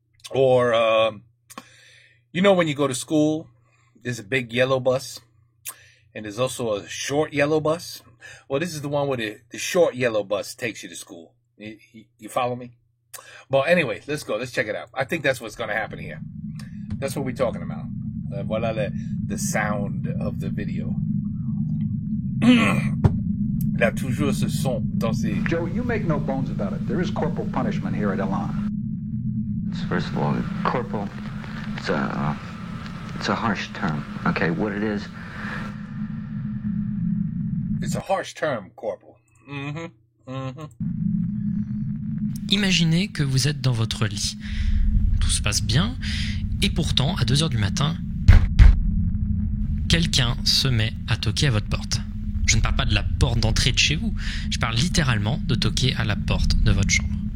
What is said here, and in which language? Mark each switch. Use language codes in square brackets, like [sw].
[en] Or, when you go to school, there's a big yellow bus, and there's also a short yellow bus. Well, this is the one where the short yellow bus takes you to school. You follow me? Well, anyway, let's go. Let's check it out. I think that's what's going to happen here. That's what we're talking about. Voilà the sound of the video. [fr] Il a toujours ce son dans ses... [en] Joe, you make no bones about it. There is corporal punishment here at Elan. First of all, corporal, it's a harsh term, okay? What it is... It's a harsh term, corporal. [fr] Imaginez que vous êtes dans votre lit. Tout se passe bien, et pourtant, à 2h du matin, quelqu'un se met à toquer à votre porte. Je ne parle pas de la porte d'entrée de chez vous, je parle littéralement de toquer à la porte de votre chambre.